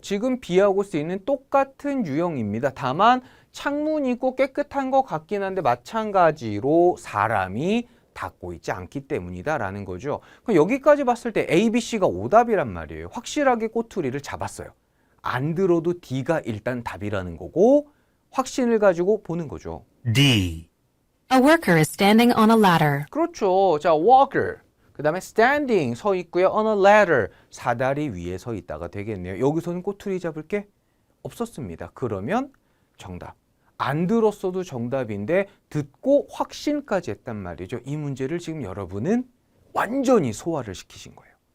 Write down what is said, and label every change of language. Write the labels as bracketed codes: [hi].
[ko] 지금 B하고 C는 똑같은 유형입니다. 다만 창문이 있고 깨끗한 것 같긴 한데 마찬가지로 사람이 닦고 있지 않기 때문이다라는 거죠. 그럼 여기까지 봤을 때 A, B, C가 오답이란 말이에요. 확실하게 꼬투리를 잡았어요. 안 들어도 D가 일단 답이라는 거고 확신을 가지고 보는 거죠. D. [en] A worker is standing on a ladder. [ko] 그렇죠. 자, walker. 그 다음에 standing 서 있고요. [en] on a ladder [ko] 사다리 위에 서 있다가 되겠네요. 여기서는 꼬투리 잡을 게 없었습니다. 그러면 정답. 안 들었어도 정답인데 듣고 확신까지 했단 말이죠. 이 문제를 지금 여러분은 완전히 소화를 시키신 거예요.